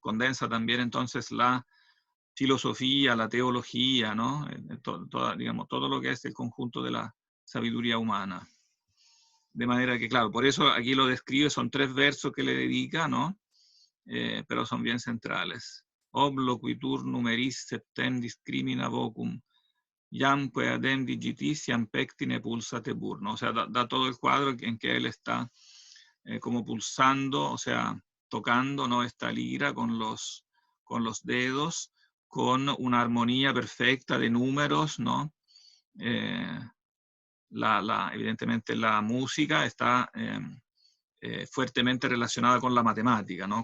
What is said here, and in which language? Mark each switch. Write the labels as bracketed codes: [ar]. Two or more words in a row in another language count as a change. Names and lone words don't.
[es] Condensa también entonces la filosofía, la teología, ¿no? Digamos, todo lo que es el conjunto de la sabiduría humana. De manera que, claro, por eso aquí lo describe, son 3 versos que le dedica, ¿no? Pero son bien centrales. [la] Obloquitur numeris septem discrimina vocum, jamque adem digitis iam pectine pulsate burno. [es] O sea, da todo el cuadro en que él está como pulsando, o sea, tocando, ¿no? Esta lira con los dedos, con una armonía perfecta de números, ¿no? Evidentemente la música está fuertemente relacionada con la matemática, ¿no?